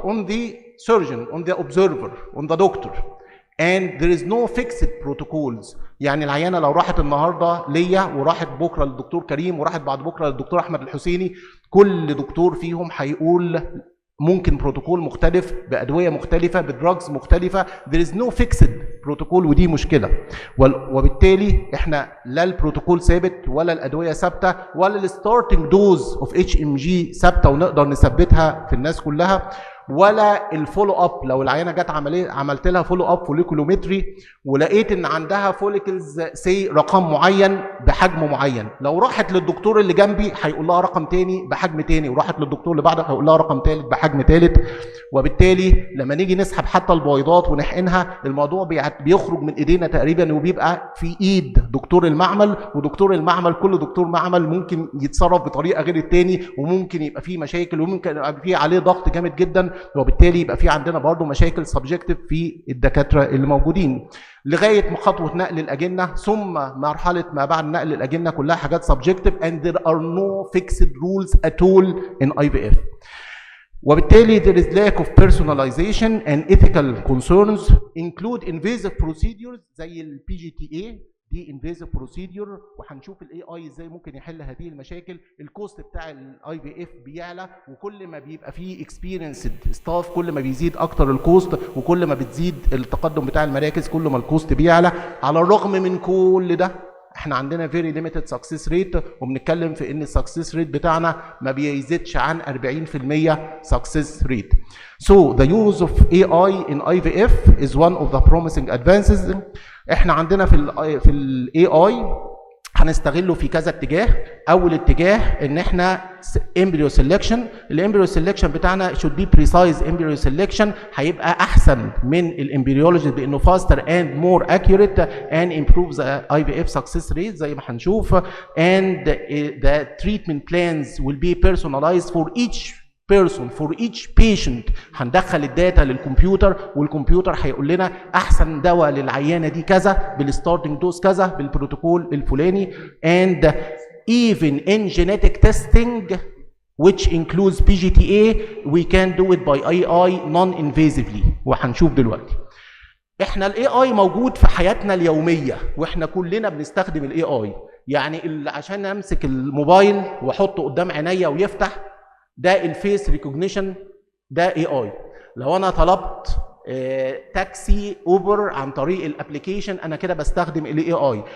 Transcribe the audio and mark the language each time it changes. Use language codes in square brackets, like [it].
[en] On the surgeon, on the observer, on the doctor. And there is no fixed protocols. [ar] يعني العيانه لو راحت النهارده ليا وراحت بكره للدكتور كريم وراحت بعد بكره للدكتور احمد الحسيني، كل دكتور فيهم هيقول ممكن بروتوكول مختلف بادويه مختلفه بدراجز مختلفه. [en] there is no fixed protocol, [ar] ودي مشكله. وبالتالي احنا لا البروتوكول ثابت ولا الادويه ثابته ولا الستارتنج دوز اوف HMG ثابته ونقدر نثبتها في الناس كلها، ولا الفولو اب. لو العيانه جت عملت لها فولو اب فوليكولومتري ولقيت ان عندها فوليكلز سي رقم معين بحجم معين، لو راحت للدكتور اللي جنبي هيقول لها رقم تاني بحجم تاني، وراحت للدكتور اللي بعده هيقول لها رقم تالت بحجم تالت. وبالتالي لما نيجي نسحب حتى البويضات ونحقنها الموضوع بيخرج من ايدينا تقريبا وبيبقى في ايد دكتور المعمل، ودكتور المعمل كل دكتور معمل ممكن يتصرف بطريقه غير التاني، وممكن يبقى فيه مشاكل وممكن يبقى فيه عليه ضغط جامد جدا، وبالتالي يبقى في عندنا برضو مشاكل سبجكتيف في الدكاتره اللي موجودين لغايه ما خطوه نقل الاجنه ثم مرحله ما بعد نقل الاجنه، كلها حاجات سبجكتيف [en] and there are no fixed rules at all in IVF. وبالتالي there is lack of personalization and ethical concerns include invasive procedures [ar] زي ال PGTA دي [en] invasive procedure، [ar] وهنشوف الاي اي ازاي ممكن يحل هذه المشاكل. الكوست بتاع الاي في اف بيعلى، وكل ما بيبقى فيه اكسبيرينسد ستاف كل ما بيزيد اكتر الكوست، وكل ما بتزيد التقدم بتاع المراكز كل ما الكوست بيعلى. على الرغم من كل ده احنا عندنا [en] very limited success rate، [ar] وبنتكلم في ان السكسس ريت بتاعنا ما بيزيدش عن 40% success rate. [en] So the use of AI in IVF is one of the promising advances. [ar] احنا عندنا في الاي اي هنستغله في كذا اتجاه. اول اتجاه ان احنا امبريو سيلكشن. الامبريو سيلكشن بتاعنا [en] should be precise embryo selection، [ar] هيبقى احسن من الامبريولوجي بانه [en] faster and more accurate and improves the IVF success rate [ar] زي ما هنشوف. [en] and the treatment plans will be personalized for each person for each patient. [ar] هندخل الداتا للكمبيوتر، والكمبيوتر هيقول لنا احسن دواء للعيانه دي كذا بالستارتنج دوز كذا بالبروتوكول الفلاني. [en] and even in genetic testing which includes PGTA we can do it by AI non-invasively، [ar] وهنشوف دلوقتي. احنا الاي اي موجود في حياتنا اليوميه، واحنا كلنا بنستخدم الاي اي. يعني عشان امسك الموبايل واحطه قدام عينيا ويفتح، ده الفيس ريكوجنيشن، ده اي اي. لو انا طلبت تاكسي اوبر عن طريق الابلكيشن انا كده بستخدم الاي اي.